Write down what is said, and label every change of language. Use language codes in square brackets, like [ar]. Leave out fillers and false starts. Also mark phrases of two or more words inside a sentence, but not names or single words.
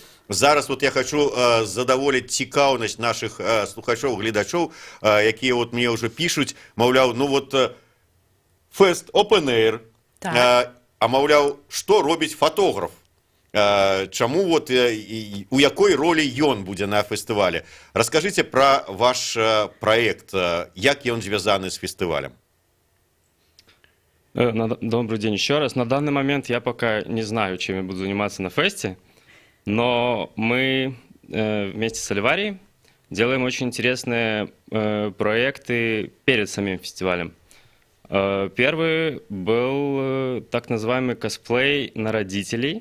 [be] Зараз вот я хочу задаволіць цікаўнасць наших слухачоў, гледачоў, якія вот мне ўжо пішуць, маўляў, ну вот фэст [en] Open Air, [be] так. А маўляў, што робіць фотограф? Чаму вот у якой ролі ён будзе на фестывале? Раскажыце про ваш праект, як ён звязаны з фестывалем. [ru] Добрый день еще раз. На данный момент я пока не знаю, чем я буду заниматься на фесте, но мы вместе с Аливарией делаем очень интересные проекты перед самим фестивалем. Первый был так называемый косплей на родителей.